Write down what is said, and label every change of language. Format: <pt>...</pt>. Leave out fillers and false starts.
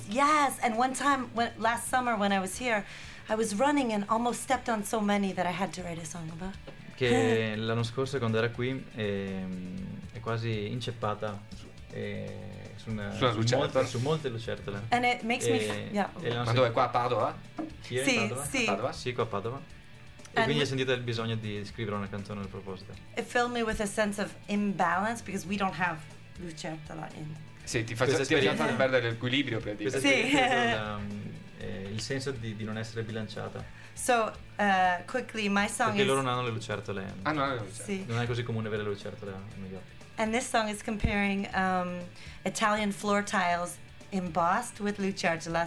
<en>Yes, and one time last summer when I was here, I was running and almost stepped on so many that I had to write a song about.</en> <it>Che l'anno scorso quando era qui è quasi inceppata. Su molte lucertole.</it> <en>And it makes me</en> <it>Ma dove? Qua a Padova? Sì, sì. Padova? Sì, qua a Padova. E quindi hai sentito il bisogno di scrivere una canzone a proposito.</it> <en>It filled me with a sense of imbalance because we don't have</en> <it>lucertola in. Sì, ti faccio fare perdere l'equilibrio per dire. Sì. il senso di non essere bilanciata.</it> <en>So, quickly, my song</en> <it>perché</it> <en>is...</en> <it>loro non hanno le lucertole. Ah, non hanno le lucertole. Sì. Non è così comune avere le lucertole a New York.</it> <en>And this song is comparing Italian floor tiles embossed with lucertola.</en>